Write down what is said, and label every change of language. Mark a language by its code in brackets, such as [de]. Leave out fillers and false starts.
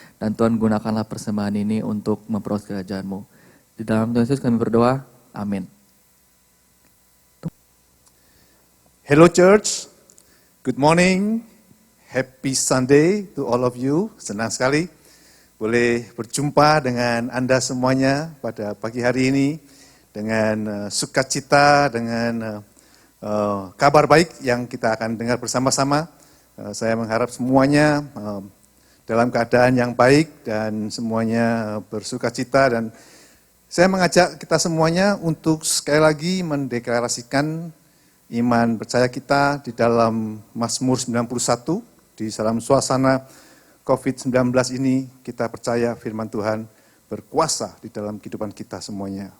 [id] Dan Tuhan gunakanlah persembahan ini untuk memperoleh kerajaan-Mu. Di dalam Tuhan Yesus kami berdoa, amin. [en] Hello church, good morning, happy Sunday to all of you. [id] Senang sekali boleh berjumpa dengan Anda semuanya pada pagi hari ini dengan sukacita, dengan kabar baik yang kita akan dengar bersama-sama. Saya mengharap semuanya dalam keadaan yang baik dan semuanya bersukacita, dan saya mengajak kita semuanya untuk sekali lagi mendeklarasikan iman percaya kita di dalam Mazmur 91, di dalam suasana COVID-19 ini kita percaya firman Tuhan berkuasa di dalam kehidupan kita semuanya.